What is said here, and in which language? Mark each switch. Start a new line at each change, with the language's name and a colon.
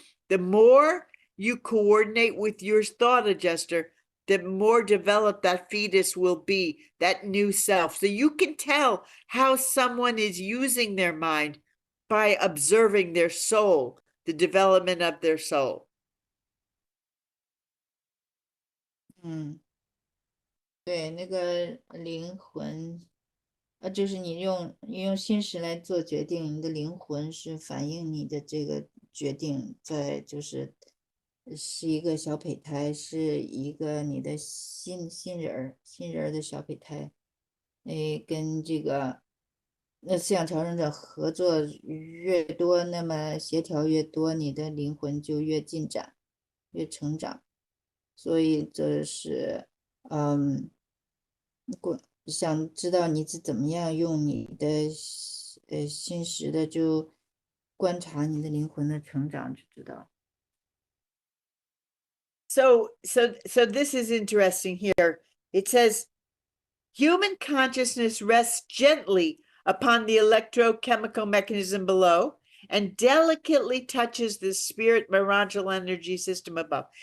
English: The more you coordinate with your thought adjuster, the more developed that fetus will be, that new self. So you can tell how someone is using their mind by observing their soul, the development of their soul.
Chinese: 对，那个灵魂，就是你用心识来做决定，你的灵魂是反映你的这个决定，是一个小胚胎，是一个你的新人的小胚胎，跟这个那思想调整者合作越多，那么协调越多，你的灵魂就越进展，越成长。所以这是，想知道你是怎么样用你的心识的，就观察你的灵魂的成长，就知道。
English: So this is interesting here. It says, human consciousness rests gently upon the electrochemical mechanism below and delicately touches the spirit merantial energy system above.